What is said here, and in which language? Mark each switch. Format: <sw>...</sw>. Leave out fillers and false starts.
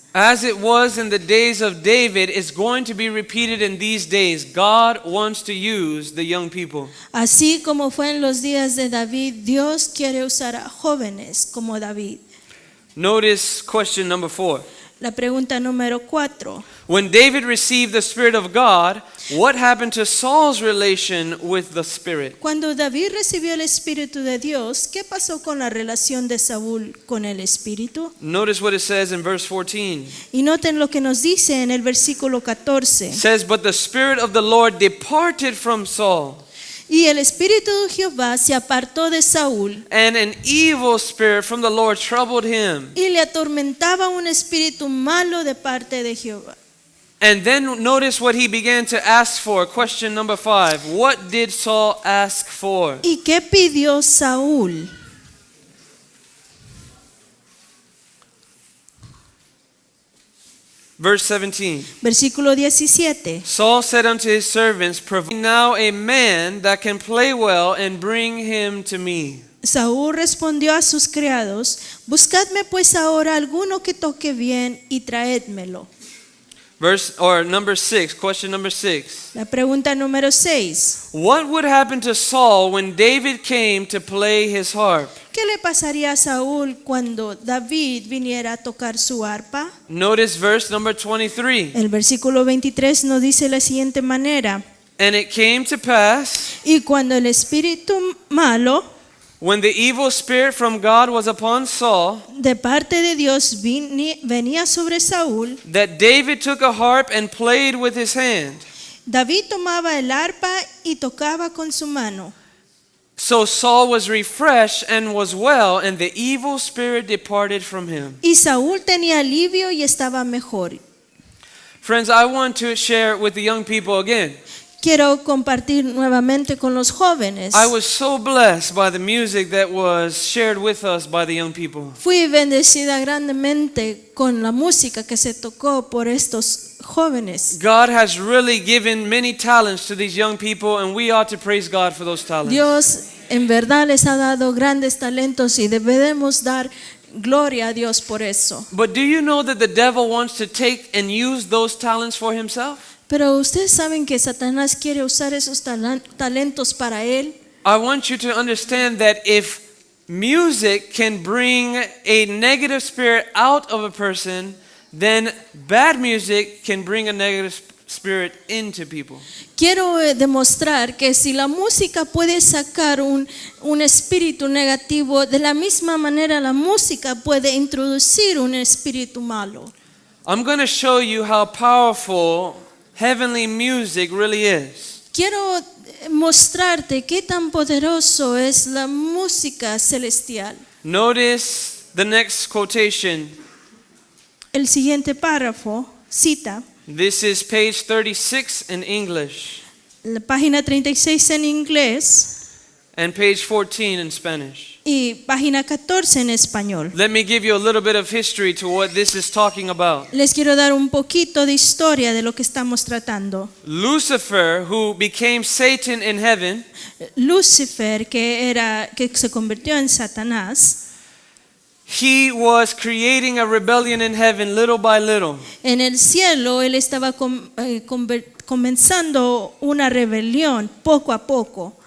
<en>As it was in the days of David, it's going to be repeated in these days. God wants to use the young people.</en> <es>Así como fue en los días de David, Dios quiere usar a jóvenes como David.</es> <en>Notice question number 4.</en> <es>La pregunta número 4.</es> <en>When David received the Spirit of God, what happened to Saul's relation with the Spirit?</en> <es>Cuando David recibió el Espíritu de Dios, ¿qué pasó con la relación de Saúl con el Espíritu?</es> <en>Notice what it says in verse 14.</en> <es>Y noten lo que nos dice en el versículo 14.</es> <en>It says, "But the Spirit of the Lord departed from Saul,</en> <es>Y el Espíritu de Jehová se apartó de Saúl,</es> <en>and an evil spirit from the Lord troubled him."</en> <es>y le atormentaba un espíritu malo de parte de Jehová.</es> <en>And then notice what he began to ask for. Question number 5. What did Saul ask for?</en> <es>¿Y qué pidió Saúl?</es> <en>Verse 17.</en> <es>Versículo 17.</es> <en>Saul said unto his servants, "Provide now a man that can play well, and bring him to me."</en> <es>Saúl respondió a sus criados: Buscadme pues ahora alguno que toque bien y traédmelo.</es> <en>Number 6, question number 6.</en> <es>La pregunta número 6.</es> <en>What would happen to Saul when David came to play his harp?</en> <es>¿Qué le pasaría a Saúl cuando David viniera a tocar su arpa?</es> <en>Notice verse number 23.</en> <es>El versículo 23 nos dice de la siguiente manera:</es> <en>And it came to pass,</en> <es>Y cuando el espíritu malo</es> <en>when the evil spirit from God was upon Saul,</en> <es>de parte de Dios venía sobre Saúl,</es> <en>that David took a harp and played with his hand.</en> <es>David tomaba el arpa y tocaba con su mano.</es> <en>So Saul was refreshed and was well, and the evil spirit departed from him.</en> <es>Y Saúl tenía alivio y estaba mejor.</es> <en>Friends, I want to share with the young people again.</en> <es>Quiero compartir nuevamente con los jóvenes.</es> <en>I was so blessed by the music that was shared with us by the young people.</en> <es>Fui bendecida grandemente con la música que se tocó por estos jóvenes.</es> <en>God has really given many talents to these young people, and we ought to praise God for those talents.</en> <es>Dios en verdad les ha dado grandes talentos y debemos dar gloria a Dios por eso.</es> <en>But do you know that the devil wants to take and use those talents for himself?</en> <es>Pero ustedes saben que Satanás quiere usar esos talentos para él.</es> <en>I want you to understand that if music can bring a negative spirit out of a person, then bad music can bring a negative spirit into people.</en> <es>Quiero demostrar que si la música puede sacar un espíritu negativo, de la misma manera la música puede introducir un espíritu malo.</es> <en>I'm going to show you how powerful heavenly music really is.</en> <es>Quiero mostrarte qué tan poderoso es la música celestial.</es> <en>Notice the next quotation.</en> <es>El siguiente párrafo cita</es> <en>This is page 36 in English</en> <es>la página 36 en inglés</es> <en>and page 14 in Spanish.</en> <es>y página 14 en español.</es> <en>Let me give you a little bit of history to what this is talking about.</en> <es>Les quiero dar un poquito de historia de lo que estamos tratando.</es> <en>Lucifer, who became Satan in heaven,</en> <es>Lucifer, que se convirtió en Satanás,</es> <en>he was creating a rebellion in heaven little by little.</en> <es>en el cielo él estaba comenzando una rebelión poco a poco.</es>